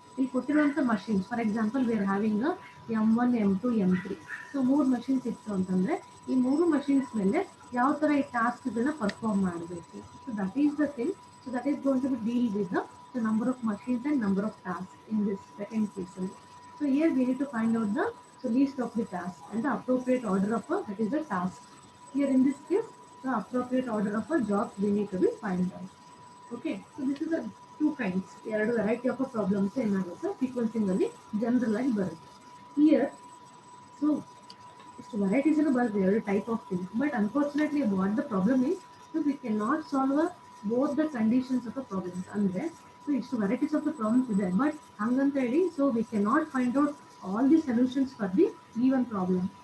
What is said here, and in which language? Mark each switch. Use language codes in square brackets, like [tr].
[kn] ಇಲ್ಲಿ ಕೊಟ್ಟಿರುವಂಥ machines, [en] For example we are having M1, M2, M3. [kn] So 3 machines ಇತ್ತು ಅಂತಂದರೆ ಈ 3 ಮಷೀನ್ಸ್ ಮೇಲೆ ಯಾವ ಥರ ಈ ಟಾಸ್ಕ್ಗಳನ್ನ ಪರ್ಫಾರ್ಮ್ ಮಾಡಬೇಕು. [en] So that is the thing. So that is going to be deal with the number of machines and number of task in this second ಕೇಸಲ್ಲಿ. So here we need to find out the list of the task and the appropriate order of that is the task. Here in this case, the appropriate order of a job we need to be find out. Okay, so this is the two kinds. [kn] ಎರಡು variety of problems ಏನಾಗುತ್ತೆ sequencing ಅಲ್ಲಿ general ಆಗಿ ಬರುತ್ತೆ. Here so ಇಷ್ಟು varieties ಅನ್ನು ಬರುತ್ತೆ, ಎರಡು type of things. [en] But unfortunately what the problem is, so we can not solve both the conditions of the problems. ಅಂದರೆ so ಇಷ್ಟು varieties of the problems ಇದೆ, but [kn] ಹಂಗಂತ ಹೇಳಿ [en] So we can not find out all the solutions for the given problem.